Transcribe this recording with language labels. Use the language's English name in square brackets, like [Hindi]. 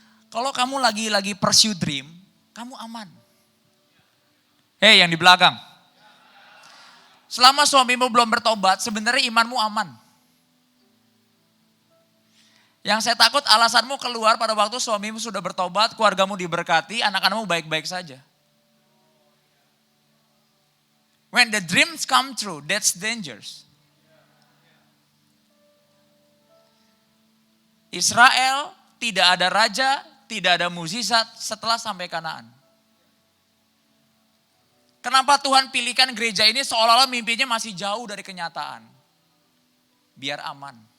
[Indonesian] Kalau kamu lagi [English] pursue dream, [Indonesian] kamu aman. Hei yang di belakang. Selama suamimu belum bertobat, sebenarnya imanmu aman. Yang saya takut alasanmu keluar pada waktu suamimu sudah bertobat, keluargamu diberkati, anak-anakmu baik-baik saja. [English] When the dreams come true, that's dangerous. [Indonesian] Israel tidak ada raja, tidak ada mukjizat setelah sampai Kanaan. Kenapa Tuhan pilihkan gereja ini seolah-olah mimpinya masih jauh dari kenyataan? Biar aman.